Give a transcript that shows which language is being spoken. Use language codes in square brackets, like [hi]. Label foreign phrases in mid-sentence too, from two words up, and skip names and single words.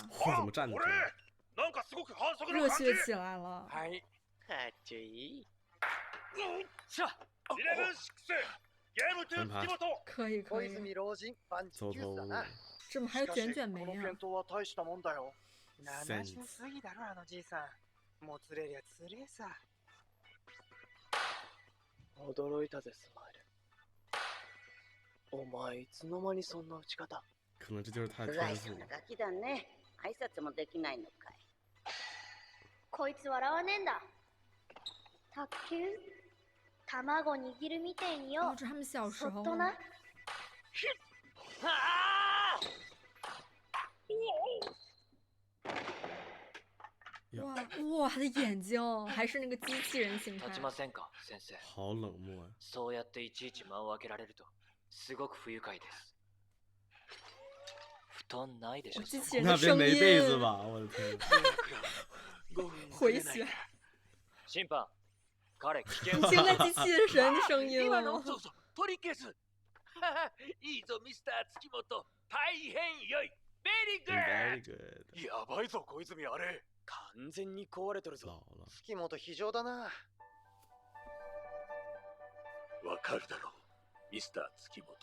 [zh] 怎么站得住？热血起来了。翻盘。可以。走投无路。这么还有卷卷眉啊！ [ja] 生しすぎだろあのじいさん。もつれりゃつれえさ。驚いたぜスマイル。お前いつの間にそんな打ち方。 [zh] 可能这就是他的天赋。 [ja] ガキだね。挨拶もできないのかい。こいつ笑わねえんだ。卓球？卵握るみてえによ。 [zh] 这他们小时候。 [ja] そっとな。 [zh] 哇，他的眼睛还是那个机器人形态。好冷漠啊！ [ja] そうやっていちいち間を空けられるとすごく不愉快です。布団ないでしょ。 [zh] 那边没被子吧？我的天！回旋。 [ja] 審判，彼危険。 [zh] 听那机器人的声音了。 [ja] 取り消す。いいぞミスター月本。大変良い。 [en] Very good。 [ja] やばいぞ小泉あれ。完全に壊れとるぞ。月本非常だな。わかるだろう、ミスター月本。